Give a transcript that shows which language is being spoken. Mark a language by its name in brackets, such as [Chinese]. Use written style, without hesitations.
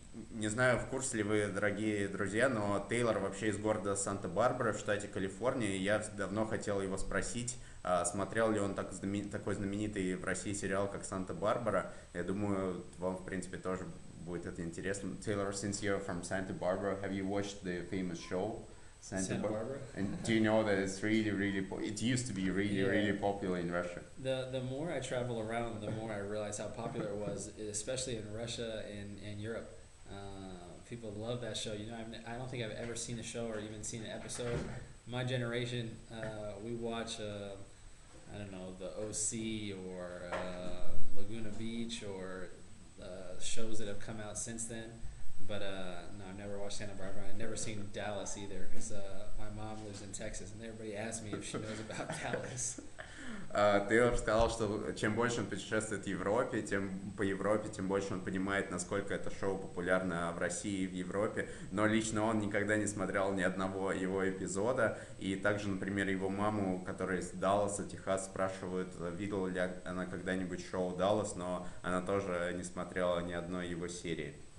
[Russian] Не знаю, в курсе ли вы, дорогие друзья, но Тейлор вообще из города Санта-Барбара в штате Калифорния, и я давно хотел его спросить, смотрел ли он такой знаменитый в России сериал, как «Санта-Барбара». Я думаю, вам, в принципе, тоже будет это интересно. [English] Taylor, since you're from Santa Barbara, have you watched the famous show Santa Barbara? And do you know that it's it used to be really popular in Russia? The more I travel around, the more I realize how popular it was, especially in Russia and Europe. People love that show. You know, I don't think I've ever seen a show or even seen an episode. My generation, we watch, I don't know, the OC or Laguna Beach or shows that have come out since then. But no, I've never watched Santa Barbara. I've never seen Dallas either, because my mom lives in Texas, and everybody asks me if she knows about Dallas. [Russian] Тейлор сказал, что чем больше он путешествует в Европе, тем больше он понимает, насколько это шоу популярно в России и в Европе. Но лично он никогда не смотрел ни одного его эпизода. И также, например, его маму, которая из Далласа, Техас, спрашивают, видела ли она когда-нибудь шоу «Даллас», но она тоже не смотрела ни одной его серии.